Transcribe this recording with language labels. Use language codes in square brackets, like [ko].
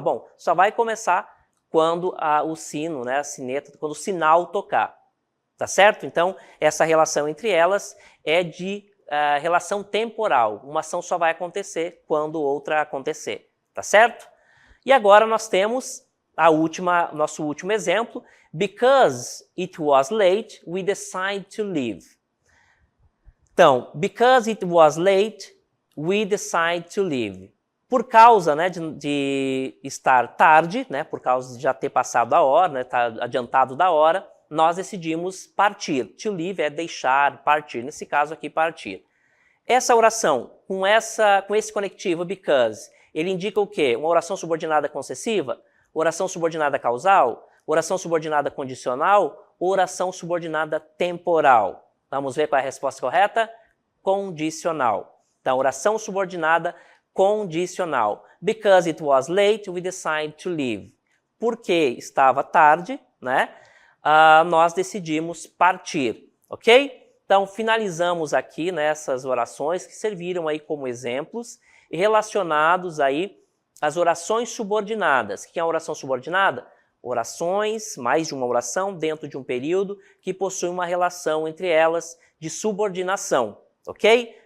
[pt] Bom, só vai começar quando o sino, a sineta, quando o sinal tocar. Tá certo? Então, essa relação entre elas é de relação temporal. Uma ação só vai acontecer quando outra acontecer. Tá certo? E agora nós temos nosso último exemplo. [en] Because it was late, we decided to leave. Então, because it was late, we decided to leave. [pt] Por causa de estar tarde, por causa de já ter passado a hora, estar adiantado da hora, nós decidimos partir. To leave é deixar, partir. Nesse caso aqui, partir. Essa oração, com esse conectivo because, ele indica o quê? Uma oração subordinada concessiva? Oração subordinada causal? Oração subordinada condicional? Oração subordinada temporal? Vamos ver qual é a resposta correta? Condicional. Então, oração subordinada condicional. [en] Because it was late, we decided to leave. [pt] Porque estava tarde, nós decidimos partir, ok? Então, finalizamos aqui essas orações que serviram aí como exemplos e relacionados aí às orações subordinadas. O que é a oração subordinada? Orações, mais de uma oração dentro de um período que possui uma relação entre elas de subordinação, ok?